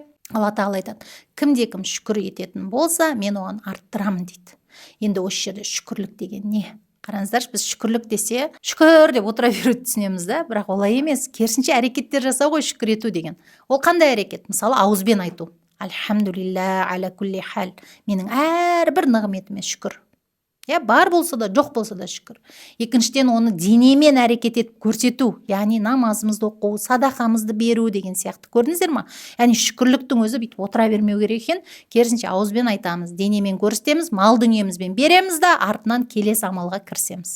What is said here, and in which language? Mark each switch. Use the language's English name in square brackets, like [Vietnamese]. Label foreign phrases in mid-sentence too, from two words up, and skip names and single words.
[Kazakh] Алла тағала айтады, кімде-кім шүкір ететін болса, мен оған арттырамын дейді. Енді осы жерде шүкірлік деген не? Қараңыздаршы, біз шүкірлік десе шүкір деп отыра беруді түсінеміз да, бірақ олай емес. Керісінше әрекеттер жасау ғой шүкір ету деген. Ол қандай әрекет? Мысалы, ауызбен айту. [Arabic] الحمد لله على كل حال. [Kazakh] Менің әрбір нығметіме шүкір. Бар болса да, жоқ болса да шүкір. Екіншіден, оны денемен әрекет етіп көрсету, яғни намазымызды оқу, садақамызды беру деген сияқты. Көрдіңіздер ма? Яғни шүкірліктің өзі бүйтіп отыра бермеу керек екен. Керісінше ауызбен айтамыз, денемен көрсетеміз, мал дүниемізбен береміз да, артынан келесі амалға кірісеміз.